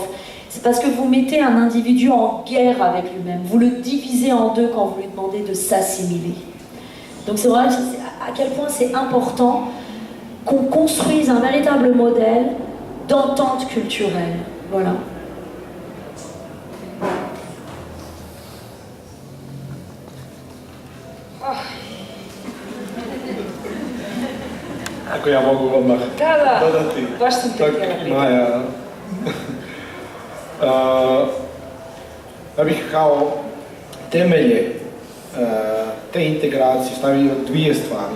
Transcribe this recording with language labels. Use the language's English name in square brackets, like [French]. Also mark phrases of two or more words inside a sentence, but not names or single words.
[French] C'est parce que vous mettez un individu en guerre avec lui-même. Vous le divisez en deux quand vous lui demandez de s'assimiler. Donc c'est vrai à quel point c'est important qu'on construise un véritable modèle d'entente culturelle. Voilà. [Croatian] Ako ja mogu odmah dodati. Baš sam te htjela pitati. Maja, ja bih kao temelje te integracije stavio 2 stvari.